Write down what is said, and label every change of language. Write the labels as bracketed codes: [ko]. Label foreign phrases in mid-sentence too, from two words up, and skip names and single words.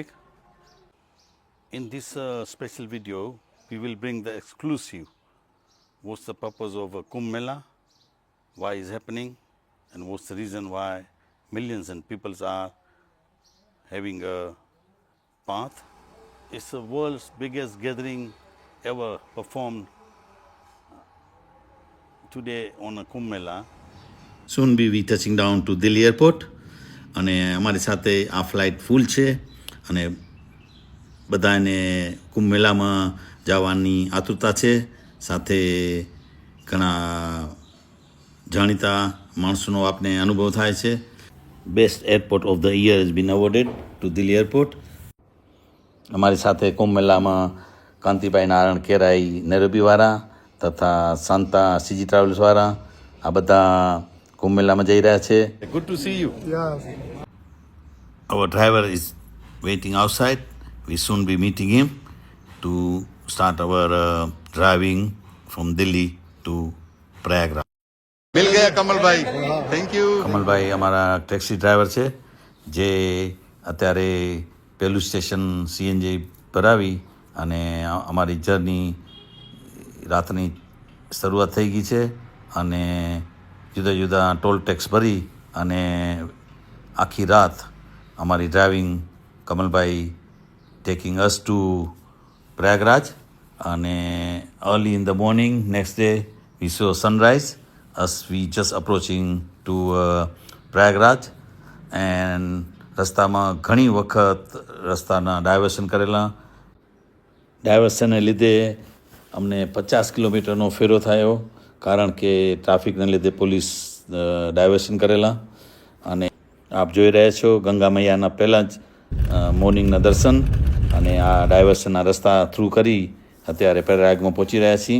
[en] In this special video, we will bring the exclusive, what's the purpose of Kumbh Mela, why is happening, and what's the reason why millions and people are having a path. It's the world's biggest gathering ever performed today on a Kumbh Mela. Soon we touching down to Delhi airport [gu] અને અમારી સાથે આ ફ્લાઇટ ફૂલ છે અને બધાને કુંભ મેલામાં જવાની આતુરતા છે. સાથે ઘણા જાણીતા માણસોનો આપને અનુભવ થાય છે. [en] best airport of the year has been awarded to Delhi airport. [gu] અમારી સાથે કુંભ મેલામાં કાંતિભાઈ નારાયણ કેરાઈ નૈરોબીવાળા તથા શાંતા સીજી ટ્રાવેલ્સવાળા આ બધા કુંભ મેલામાં જઈ રહ્યા છે. [en] good to see you. Our driver is waiting outside. We soon be meeting him to start our driving from Delhi to Prayagraj. [hi] मिल गया કમલભાઈ, [en] thank you. [gu] કમલભાઈ અમારા ટેક્સી ડ્રાઈવર છે જે અત્યારે પહેલું સ્ટેશન સીએનજી ભરાવી અને અમારી જર્ની રાતની શરૂઆત થઈ ગઈ છે અને જુદા જુદા ટોલ ટેક્સ ભરી અને આખી રાત અમારી ડ્રાઇવિંગ કમલભાઈ [en] taking us to Prayagraj [gu] અને [en] early in the morning next day we saw sunrise as we just approaching to Prayagraj. [gu] And રસ્તામાં ઘણી વખત રસ્તાના ડાયવર્શન કરેલા. ડાયવર્શનને લીધે અમને 50 કિલોમીટરનો ફેરો થયો કારણ કે ટ્રાફિકને લીધે પોલીસ ડાયવર્શન કરેલા. અને આપ જોઈ રહ્યા છો ગંગા મૈયાના પહેલાં જ મોર્નિંગના દર્શન અને આ ડાયવર્શનના રસ્તા થ્રુ કરી અત્યારે પ્રયાગમાં પહોંચી રહ્યા છીએ.